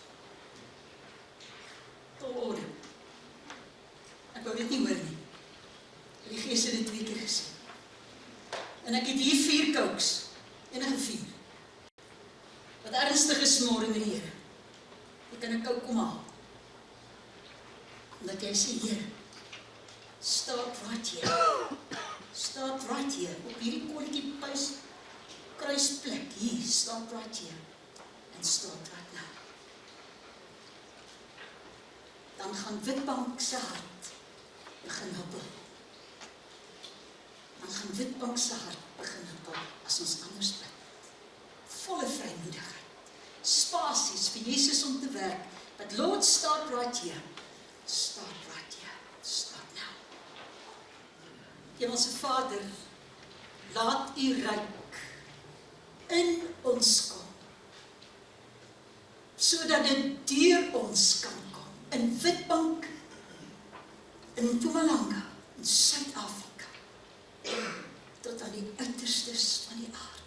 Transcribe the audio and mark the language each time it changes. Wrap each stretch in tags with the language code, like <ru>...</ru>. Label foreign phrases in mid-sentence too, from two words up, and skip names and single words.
<af>Tot orde. Ek wou dit nie hoor nie. Die Gees het dit 2 keer gesê. En ek het hier 4 Cokes, enige 4. Wat ernstig is môre met die Here. Ek kan 'n Coke kom haal. Omdat jy sê, Here,</af> <en>start right here. Start right here.</en> <af>Op hierdie kolletjie kruisplek, hier,</af> <en>start right here. And start right now.</en> <af>Dan gaan Witbank se hart begin huppel. Dan gaan Witbank se hart begin huppel as ons anders bid. Volle vrymoedigheid. Spasies vir Jesus om te werk.</af> <en>But Lord, start right here. Start right here. Start now.</en> <af>Hemelse Vader, laat U ryk in ons kom, sodat dit deur ons kan kom, in Witbank, in Mpumalanga, in Suid-Afrika, tot aan die uiterstes van die aarde.</af>